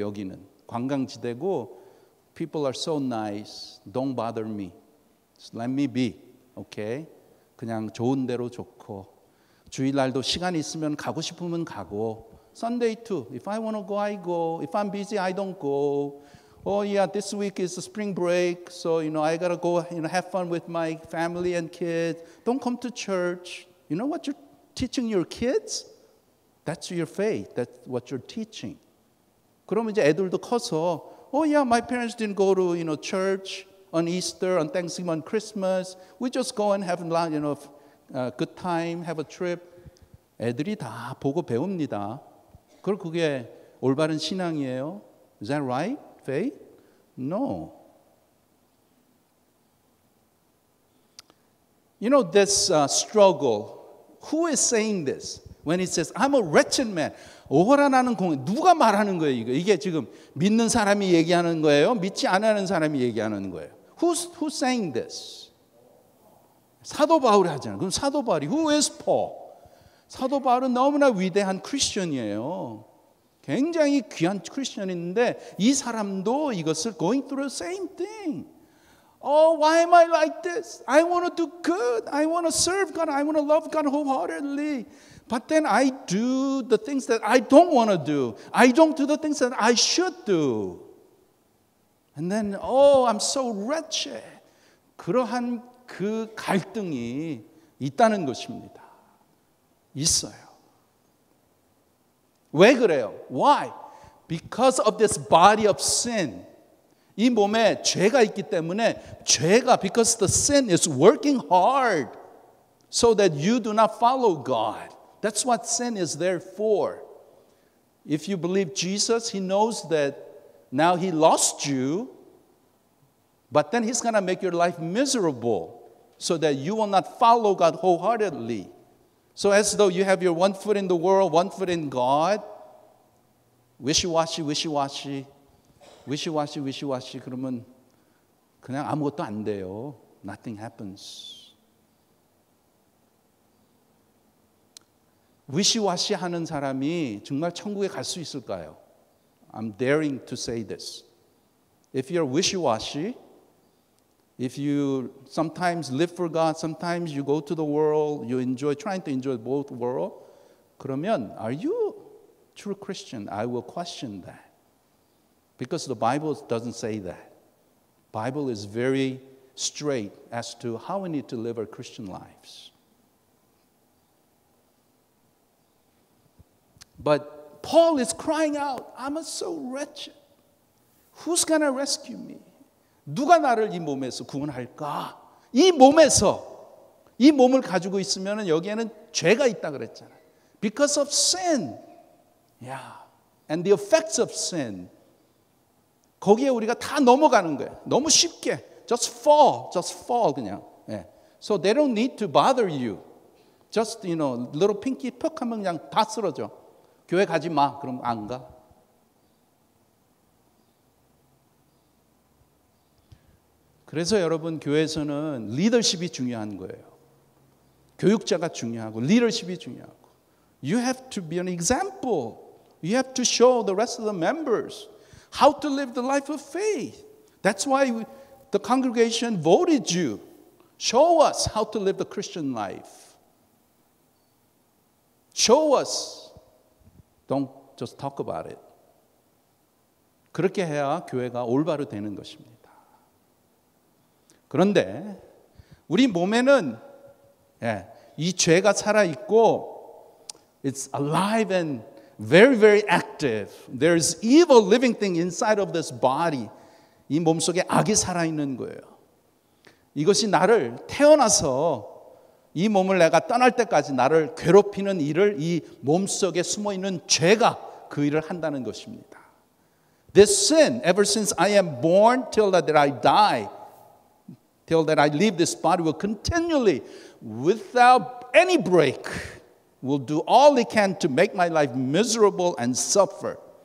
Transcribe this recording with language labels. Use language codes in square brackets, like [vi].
[ko] 여기는 관광지대고 [en] people are so nice. Don't bother me. Just let me be. Okay? [ko] 그냥 좋은 대로 좋고 주일날도 시간이 있으면 가고 싶으면 가고 [en] Sunday too. If I want to go, I go. If I'm busy, I don't go. Oh yeah, this week is a spring break, so I gotta go, have fun with my family and kids. Don't come to church. You know what you're teaching your kids? That's your faith. That's what you're teaching. [ko] 그러면 이제 애들도 커서, [en] oh yeah, my parents didn't go to church on Easter, on Thanksgiving, on Christmas. We just go and have good time, have a trip. [ko] 애들이 다 보고 배웁니다. 그게 올바른 신앙이에요. [en] Is that right? Faith? No. This struggle, who is saying this? When it says, I'm a wretched man. [ko] 오호라 나는 공회. 누가 말하는 거예요, 이거? 이게 지금 믿는 사람이 얘기하는 거예요? 믿지 않는 사람이 얘기하는 거예요? [en] Who's saying this? [ko] 사도 바울이 하잖아요. 그럼 사도 바울이 [en] Who is Paul? [ko] 사도 바울은 너무나 위대한 크리스천이에요. 굉장히 귀한 크리스천인데 이 사람도 이것을 [en] going through the same thing. Oh, why am I like this? I want to do good. I want to serve God. I want to love God wholeheartedly. But then I do the things that I don't want to do. I don't do the things that I should do. And then, oh, I'm so wretched. [ko] 그러한 그 갈등이 있다는 것입니다. 있어요. 왜 그래요? [en] Why? Because of this body of sin. [ko] 이 몸에 죄가 있기 때문에 죄가 [en] because the sin is working hard so that you do not follow God. That's what sin is there for. If you believe Jesus, He knows that now He lost you, but then He's going to make your life miserable so that you will not follow God wholeheartedly. So as though you have your one foot in the world, one foot in God, wishy-washy, wishy-washy, wishy-washy, wishy-washy [ko] 그러면 그냥 아무것도 안 돼요. [en] Nothing happens. [ko] wishy-washy 하는 사람이 정말 천국에 갈 수 있을까요? [en] I'm daring to say this. If you're wishy-washy, if you sometimes live for God, sometimes you go to the world, you enjoy, trying to enjoy both world, [ko] 그러면 [en] are you true Christian? I will question that. Because the Bible doesn't say that. Bible is very straight as to how we need to live our Christian lives. But Paul is crying out, I'm so wretched. Who's going to rescue me? [ko] 누가 나를 이 몸에서 구원할까? 이 몸에서, 이 몸을 가지고 있으면 여기에는 죄가 있다 그랬잖아요. [en] Because of sin. Yeah. And the effects of sin. [ko] 거기에 우리가 다 넘어가는 거예요. 너무 쉽게. [en] Just fall [ko] 그냥. 예. [en] So they don't need to bother you. Just, little pinky [ko] 퍽 하면 그냥 다 쓰러져. 교회 가지 마. 그럼 안 가. 그래서 여러분 교회에서는 리더십이 중요한 거예요. 교육자가 중요하고 리더십이 중요하고. [en] You have to be an example. You have to show the rest of the members how to live the life of faith. That's why the congregation voted you. Show us how to live the Christian life. Show us. Don't just talk about it. [ko] 그렇게 해야 교회가 올바로 되는 것입니다. 그런데 우리 몸에는 이 죄가 살아있고 [en] it's alive and very, very active. There's evil living thing inside of this body. [ko] 이 몸속에 악이 살아있는 거예요. 이것이 나를 태어나서 이 몸을 내가 떠날 때까지 나를 괴롭히는 일을 이 몸속에 숨어있는 죄가 그 일을 한다는 것입니다. [en] This sin, ever since I am born till that I die, till that I leave this body, will continually, without any break, will do all it can to make my life miserable and suffer.